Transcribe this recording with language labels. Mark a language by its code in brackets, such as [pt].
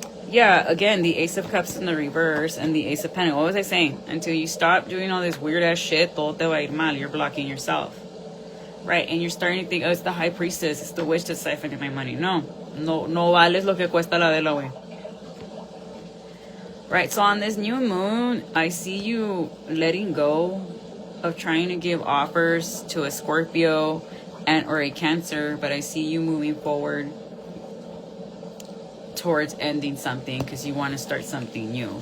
[en] Yeah, again, the Ace of Cups in the reverse and the Ace of Pentacles. What was I saying? Until you stop doing all this weird ass shit, [es] todo te va a ir mal. [en] You're blocking yourself. Right, and you're starting to think, oh, it's the High Priestess, it's the witch that's siphoning my money. [es] No vales lo que cuesta la vela, wey. [en] Right, so on this new moon, I see you letting go of trying to give offers to a Scorpio and or a Cancer, but I see you moving forward towards ending something because you want to start something new.